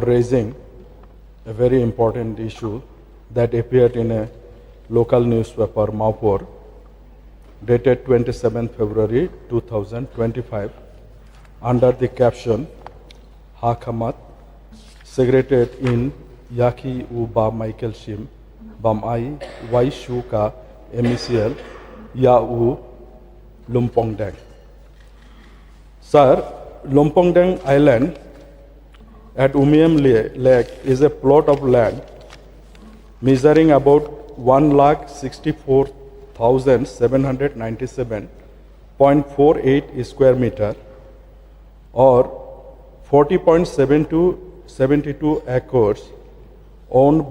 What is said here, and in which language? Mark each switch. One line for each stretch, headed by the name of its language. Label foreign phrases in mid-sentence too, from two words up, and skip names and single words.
English: raising a very important issue that appeared in a local newspaper, Maupur, dated 27 February 2025, under the caption, Hakamat, segregated in Iakhih Uba Michael Shim, Bam Aiwai Shuh ka MECL, Ya Lumpongdeng. Sir, Lumpongdeng Island at Omnyam Lake is a plot of land measuring about 1,64,797.48 square meter or 40.72 acres owned